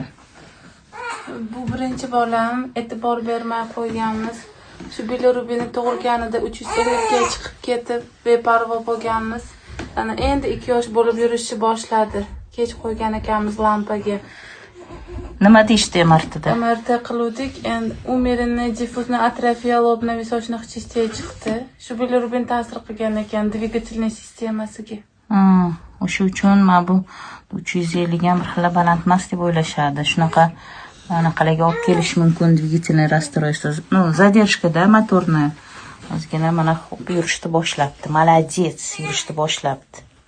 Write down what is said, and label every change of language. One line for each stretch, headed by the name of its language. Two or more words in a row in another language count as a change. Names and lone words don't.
Uzbek: Bu birinchi bolam, e'tibor bermay qo'yganmiz. Shu bilirubini tug'ilganida 350 ga chiqib ketib, beparvo bo'lganmiz. Ana endi 2 yosh bo'lib yurishni boshladi. Kech qo'ygan ekanmiz lampaga. Nima deyishdi MRTda? MRT qiluvdik, endi
Russian: умеренный диффузный атрофия лобно-височных частей
Uzbek: chiqdi. Shu bilirubin ta'sir qilgan ekan dvigatельный sistemasiga. O'sha uchun mana bu 350 ga bir xila baland emas deb o'ylashadi. Shunaqa anaqalarga olib kelish mumkin
Russian: двигательный расстройство.
Uzbek: Задержкада motorni. Ozgina mana yurishni boshlabdi. Молодец, yurishni boshlabdi.